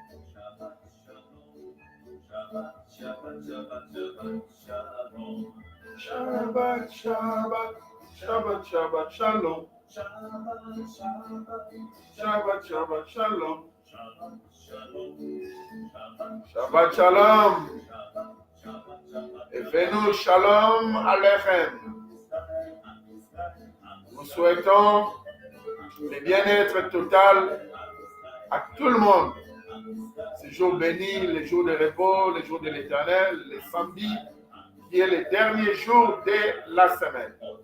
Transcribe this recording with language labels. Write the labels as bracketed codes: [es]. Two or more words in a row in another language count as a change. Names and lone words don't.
[he] שבת שלום. שבת שבת שבת שבת שלום. שבת שבת שלום. שבת שלום. [fr] Et fais-nous [he] שלום עליכם. [fr] Nous souhaitons le bien-être total à tout le monde. Ces jours bénis, les jours de repos, les jours de l'Éternel, les samedis, qui est le dernier jour de la semaine.